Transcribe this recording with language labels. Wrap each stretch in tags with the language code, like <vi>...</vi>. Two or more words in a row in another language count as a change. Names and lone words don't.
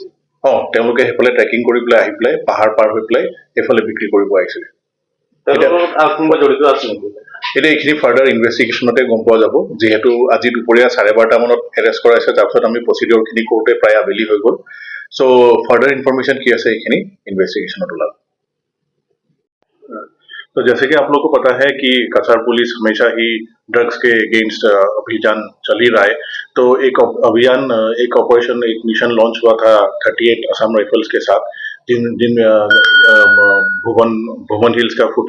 <as>তেওঁলোকে সেইফালে ট্ৰেকিং কৰি পেলাই আহি পেলাই পাহাৰ পাৰ হৈ পেলাই এইফালে বিক্ৰী কৰিব আহিছিলে কোনোবা জড়িত আছে নেকি এতিয়া এইখিনি ফাৰ্ডাৰ ইনভেষ্টিগেশ্যনতে গম পোৱা যাব যিহেতু আজি দুপৰীয়া 12:30 মানত এৰেষ্ট কৰাইছে তাৰপিছত আমি প্ৰচিডিউৰখিনি কৰোঁতে প্ৰায় আবেলি হৈ গ'ল</as> <en>so further information</en> <hi>की ऐसे ही इन्वेस्टिगेशन होगा तो जैसे कि आप लोग को पता है कि काछार पुलिस हमेशा ही ड्रग्स के अगेंस्ट अभियान चल ही रहा है तो एक अभियान एक ऑपरेशन एक मिशन लॉन्च हुआ था 38 असम राइफल्स के साथ जिन भुवन हिल्स का फुट</hi>